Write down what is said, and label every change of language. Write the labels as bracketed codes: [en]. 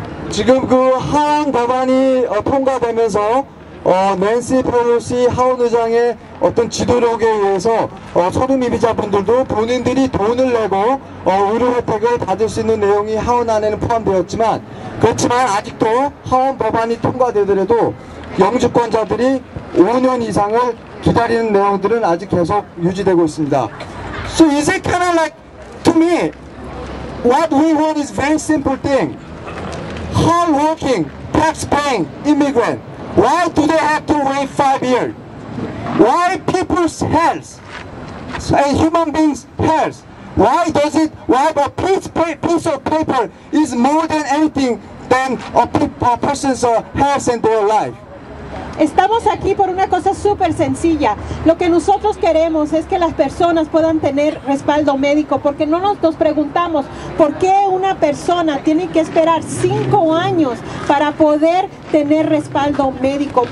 [ko] 지금 그 하원 법안이 통과되면서 낸시 펠로시 하원 의장의 어떤 지도력에 의해서 서류미비자분들도 본인들이 돈을 내고 의료 혜택을 받을 수 있는 내용이 하원 안에는 포함되었지만 그렇지만 아직도 하원 법안이 통과되더라도 영주권자들이 5년 이상을 기다리는 내용들은 아직 계속 유지되고 있습니다. [en] So is it kind of like, to me, what we want is very simple thing. Hard-working, tax-paying immigrant. Why do they have to wait 5 years? Why people's health and human beings' health? Why a piece of paper is more than anything than a person's health and their life? [es] Estamos aquí por una cosa súper sencilla. Lo que nosotros queremos es que las personas puedan tener respaldo médico, porque no nos preguntamos por qué una persona tiene que esperar 5 años para poder tener respaldo médico.